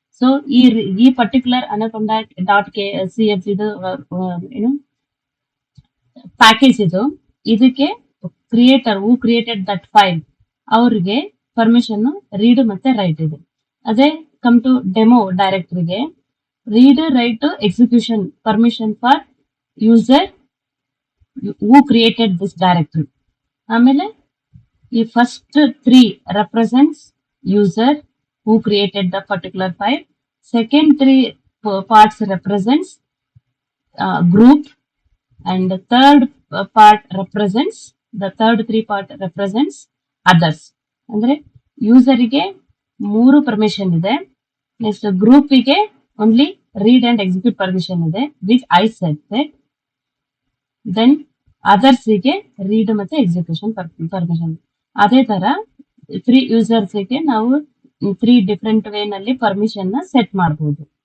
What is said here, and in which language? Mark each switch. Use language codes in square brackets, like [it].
[kn] So ಈ particular ಅನಕೊಂಡ .cf ಇದು ಏನು ಪ್ಯಾಕೇಜ್ ಇದು, ಇದಕ್ಕೆ creator [en] who created that file [kn] ಅವ್ರಿಗೆ ಪರ್ಮಿಷನ್ ರೀಡ್ ಮತ್ತೆ ರೈಟ್ ಇದೆ. ಅದೇ [en] Come to demo ಡೈರೆಕ್ಟರಿಗೆ read, write, execution permission for user who created this directory. [kn] ಆಮೇಲೆ ಈ [en] First 3 represents user who created the particular file. Second 3 parts represents group, and the third part represents the third 3 part represents others. [kn] ಅಂದ್ರೆ ಯೂಸರಿಗೆ 3 permission ಇದೆ. Next ಗ್ರೂಪಿಗೆ only read and execute permission ಇದೆ, [en] Which I set. [kn] Then ಅದರ್ಸ್ಗೆ read ಮತ್ತೆ execution permission. ಅದೇ ತರ 3 ಯೂಸರ್ಸ್ಗೆ ನಾವು 3 different way ನಲ್ಲಿ permission ನ set ಮಾಡಬಹುದು.